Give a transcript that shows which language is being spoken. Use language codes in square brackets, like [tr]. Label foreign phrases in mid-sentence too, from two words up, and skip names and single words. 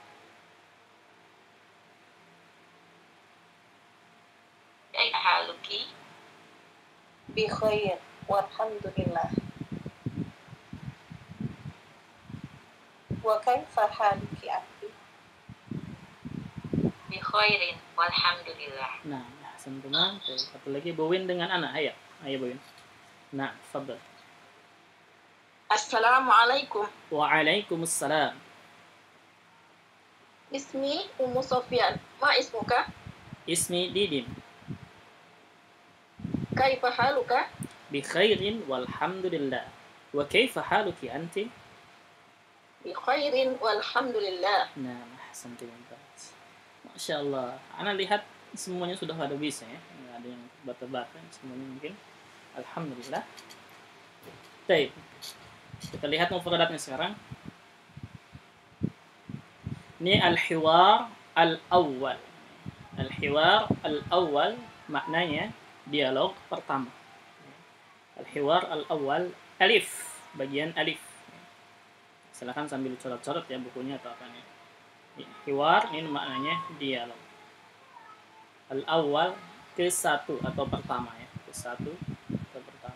[ar] كيف حالك? بخير والحمد لله. وكيف حالك أنت? بخير والحمد لله. Nah, santuna. [id] Satu lagi Bu Win dengan anak. Ayo, ayo Bu Win. Nah, fadhal. [ar] Assalamualaikum. Waalaikumsalam. اسمي أم سفيان. ما اسمك? اسمي ديدين. كيف حالك? بخير والحمد لله. وكيف حالك أنت? بخير والحمد لله. Nah, santuna. ما شاء الله. [id] Ana lihat semuanya sudah pada bisa ya. Nggak ada yang bata-bata. Semuanya mungkin. Alhamdulillah. Baik. Kita lihat mufradatnya sekarang. [ar] Ini الحوار الأول. الحوار الأول [id] maknanya dialog pertama. [ar] الحوار الأول, alif, bagian alif. [id] Silakan sambil coret-coret ya bukunya atau apanya. Hiwar ini maknanya dialog. Al-awwal ke satu atau pertama ya, ke satu atau pertama.